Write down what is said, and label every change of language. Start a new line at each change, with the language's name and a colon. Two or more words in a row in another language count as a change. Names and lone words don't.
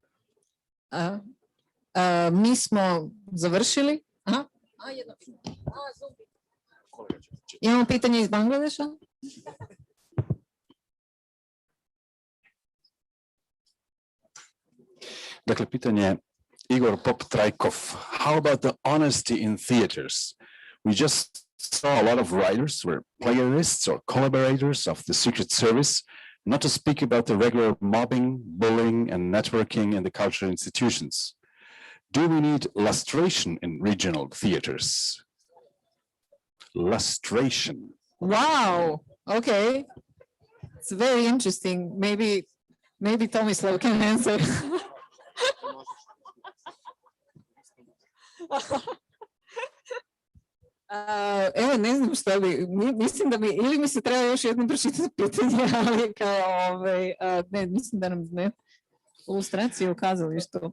Croatian: Mi smo završili. Aha. Jedno pitanje. Imamo pitanje iz Bangladeša. Dakle, pitanje Igor Pop-Trajkov.
English: How about the honesty in theaters? We just saw a lot of writers were plagiarists or collaborators of the Secret Service, not to speak about the regular mobbing, bullying, and networking in the cultural institutions. Do we need lustration in regional theaters? Lustration. Wow. Okay. It's very interesting. Maybe Tomislav can answer.
Croatian: Evo, ne znam šta bi, mislim da bi, ili mi se treba još jednom pročitati pitanje, ali kao, ne, mislim da nam ne, ilustracije u kazalištu.